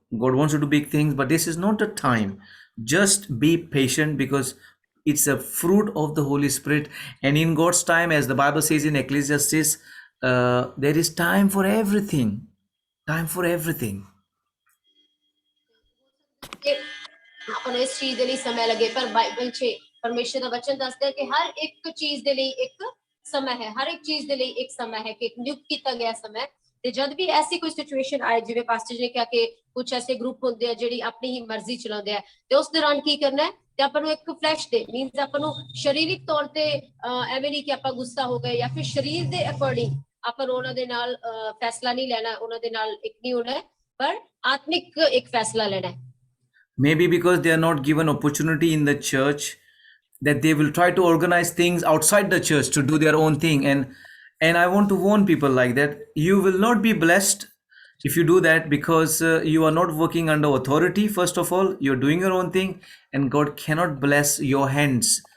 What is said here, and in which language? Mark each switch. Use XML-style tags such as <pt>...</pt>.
<en>God wants you to do big things, but this is not the time. Just be patient, because it's a fruit of the Holy Spirit, and in God's time, as the Bible says in Ecclesiastes, there is time for everything. Time for everything.</en> <pa>ਆਪਾਂ ਨੂੰ ਇਸ ਚੀਜ਼ ਦੇ ਲਈ ਸਮਾਂ ਲੱਗੇ, ਪਰ Bible 'ਚ ਪਰਮੇਸ਼ਰ ਦਾ ਵਚਨ ਦੱਸਦਾ ਹੈ ਕਿ ਹਰ ਇੱਕ ਚੀਜ਼ ਦੇ ਲਈ ਇੱਕ ਸਮਾਂ ਹੈ, ਹਰ ਇੱਕ ਚੀਜ਼ ਦੇ ਲਈ ਇੱਕ ਸਮਾਂ ਹੈ ਕਿ ਇੱਕ ਨਿਯੁਕਤ ਕੀਤਾ ਗਿਆ ਸਮਾਂ। ਤੇ ਜਦ ਵੀ ਐਸੀ ਕੋਈ ਸਿਚੁਏਸ਼ਨ ਆਏ, ਜਿਵੇਂ ਪਾਸਟਰ ਜੀ ਨੇ ਕਿਹਾ ਕਿ ਕੁਝ ਐਸੇ ਗਰੁੱਪ ਹੁੰਦੇ ਆ ਜਿਹੜੀ ਆਪਣੀ ਹੀ ਮਰਜ਼ੀ ਚਲਾਉਂਦੇ ਆ, ਤੇ ਉਸ ਦੌਰਾਨ ਕੀ ਕਰਨਾ ਹੈ, ਤੇ ਆਪਾਂ ਨੂੰ ਇੱਕ ਫਲੈਸ਼ ਦੇ ਮੀਨਸ ਆਪਾਂ ਨੂੰ ਸਰੀਰਕ ਤੌਰ ਤੇ ਐਵੇਂ ਨਹੀਂ ਕਿ ਆਪਾਂ ਗੁੱਸਾ ਹੋ ਗਏ ਜਾਂ ਫਿਰ ਸਰੀਰ ਦੇ ਅਕੋਰਡਿੰਗ ਆਪਾਂ ਨੂੰ ਉਹਨਾਂ ਦੇ ਨਾਲ ਫੈਸਲਾ ਨਹੀਂ ਲੈਣਾ, ਉਹਨਾਂ ਦੇ ਨਾਲ ਇੱਕ ਨਹੀਂ ਹੋਣਾ, ਪਰ ਆਤਮਿਕ ਇੱਕ ਫੈਸਲਾ ਲੈਣਾ ਹੈ।</pa> <en>Maybe because they are not given opportunity in the church, that they will try to organize things outside the church to do their own thing, and I want to warn people like that. You will not be blessed if you do that, because you are not working under authority. First of all, you're doing your own thing, and God cannot bless your hands.</en>